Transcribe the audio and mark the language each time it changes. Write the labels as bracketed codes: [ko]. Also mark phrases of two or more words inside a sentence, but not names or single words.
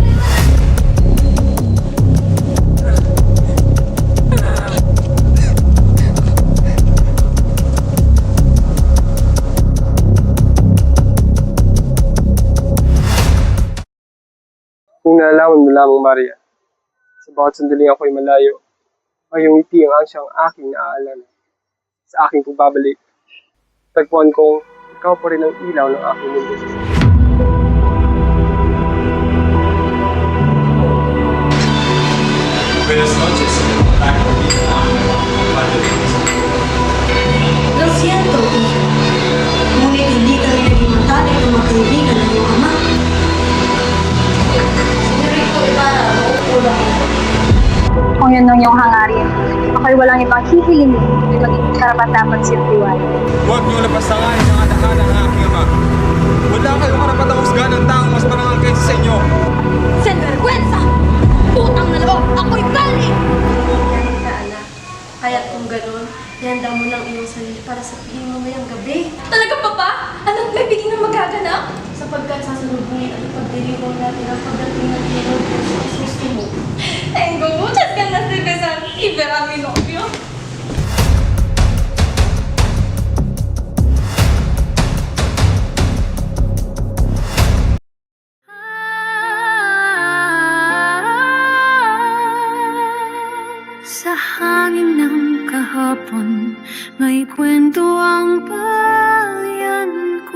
[tl] Kung nalalaman mo lamang, Maria, sa bawat sandaling ako'y malayo, ay yung ngiti ang ansyang aking naaalala. Sa aking pagbabalik, tagpuan kong ikaw pa rin ang ilaw ng aking mundo. [es] Buenas noches. Lo siento, hija. [tl] Ngunit hindi kami naging matalik ng mga kaibigan ng iyong ama. Senyorito Ibarra, maupo lang. Kung yun ang iyong hangarin, ako'y walang ibang hihilingin kundi maging karapat-dapat siyang Huwag niyo lapasanganin ang adhana ng aking ama. Wala kayong karapatang husgahan ng taong mas marangal kaysa sa inyo. Sinvergüenza! Putang na loob! Ako'y gali! Yan ka, anak. Kaya't kung ganun, ihanda mo ng iyong sarili para sa piling mo ngayong gabi. Talaga, Papa? Anong may biging na magaganap? Sapagkat sasalubungin at ipagdiriwang natin ang pagdating ng Panginoon sa susto mo. [es] Tengo muchas ganas de besar y ver a mi novio. [tl] Sa hangin ng kahapon, may kwento ang bayan ko.